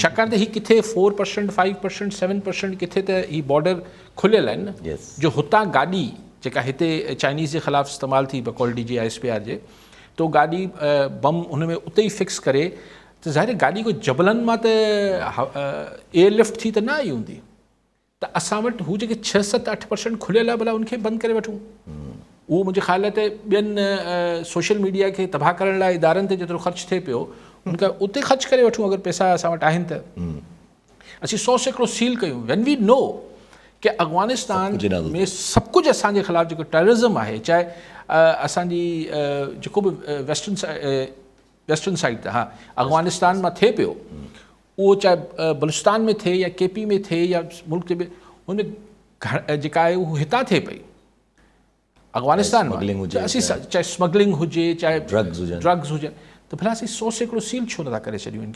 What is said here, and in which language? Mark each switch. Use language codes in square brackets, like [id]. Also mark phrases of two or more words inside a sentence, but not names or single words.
[sd] छाकाणि त ही किथे 4%, 5%, 7% किथे त ही बॉर्डर खुलियल आहिनि न, जो हुतां गाॾी जेका हिते चाइनीज़ जे ख़िलाफ़ु इस्तेमालु थी बकौल DGISPR जे, तो गाॾी बम हुन में उते ई फिक्स करे, त ज़ाहिर गाॾी कोई जबलनि मां त एयरलिफ्ट थी त न आई हूंदी, त असां वटि हू जेके 6, 7, 8% खुलियल आहे भला उनखे बंदि करे वठूं। उहो मुंहिंजे ख़्याल ते ॿियनि [en] social media [sd] खे तबाह करण लाइ इदारनि ते जेतिरो ख़र्चु थिए पियो उनखां उते ख़र्चु करे वठूं, अगरि पैसा असां वटि आहिनि त असीं 100 सैकड़ो सील कयूं, [en] when we know [sd] कि अफ़गानिस्तान में सभु कुझु असांजे ख़िलाफ़ु जेको टेररिज़म आहे, चाहे असांजी जेको बि [en] western side [sd] ते, हा अफ़गानिस्तान मां थिए पियो, उहो चाहे बलूचिस्तान में थिए या KP में थिए या मुल्क जे ॿिए, हुन जेका आहे उहो हितां थिए पई अफ़गानिस्तान मां, असीं चाहे स्मगलिंग हुजे चाहे ड्रग्स हुजनि, त भला असीं 100 सैकड़ो सील छो नथा करे छॾियूं इनखे।